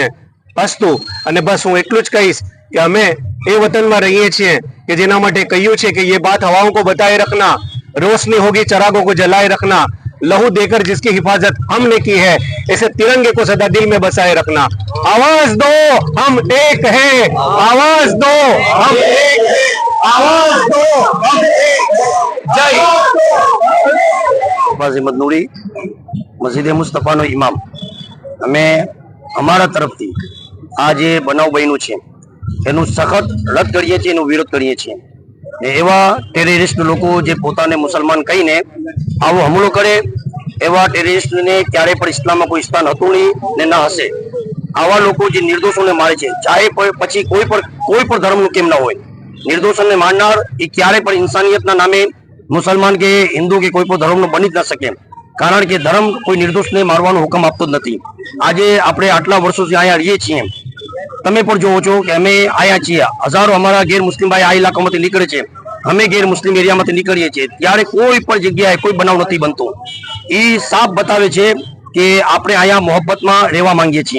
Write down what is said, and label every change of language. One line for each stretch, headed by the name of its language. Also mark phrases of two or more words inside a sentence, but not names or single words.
Gujarati: અસ્તુ અને બસ હું એટલું જ કહીશ કે અમે એ વતનમાં રહીએ છીએ કે જેના માટે કહ્યું છે કે
Hindi: ये बात हवाओं को बताए रखना, रोशनी होगी चरागों को जलाए रखना, लहू देकर जिसकी हिफाजत हमने की है ऐसे तिरंगे को सदा दिल में बसाए रखना। आवाज दो हम एक हैं, आवाज दो हम एक हैं, आवाज दो हम एक हैं। जय
Gujarati: અબ્બાસ અહમદ નૂરી, મસ્જિદ મુસ્તફા નો ઇમામ। અમે અમારા તરફથી આ જે બનાવ બન્યો છે એનું સખત રદ્દ કરીએ છીએ, એનું વિરોધ કરીએ છીએ। એવા ટેરરિસ્ટ લોકો જે પોતાને મુસલમાન કહીને આવો હમલો કરે એવા ટેરરિસ્ટ ને ક્યારે પણ ઇસ્લામમાં કોઈ સ્થાન હતું નહીં ને ન હશે। આવા લોકો જે નિર્દોષોને મારે છે, ચાહે પછી કોઈ પણ ધર્મનું કેમ ન હોય, નિર્દોષોને મારનાર એ ક્યારે પણ ઇન્સાનિયતના નામે મુસલમાન કે હિંદુ કે કોઈ પણ ધર્મનો બની જ ન શકે, કારણ કે ધર્મ કોઈ નિર્દોષને મારવાનો હુકમ આપતો જ નથી। આજે આપણે આટલા વર્ષોથી અહીંયા રહીએ છીએ, તમે પણ જોવો છો કે અમે આયા છીએ, હજારો અમારા ગેર મુસ્લિમ ભાઈ આ ઇલાકામાંથી નીકળે છે, અમે ગેર મુસ્લિમ એરિયામાંથી નીકળીએ છીએ, ત્યારે કોઈ પણ જગ્યાએ કોઈ બનાવ નથી બનતો। એ સાફ બતાવે છે કે આપણે અહીંયા મોહબ્બતમાં રહેવા માંગીએ છીએ.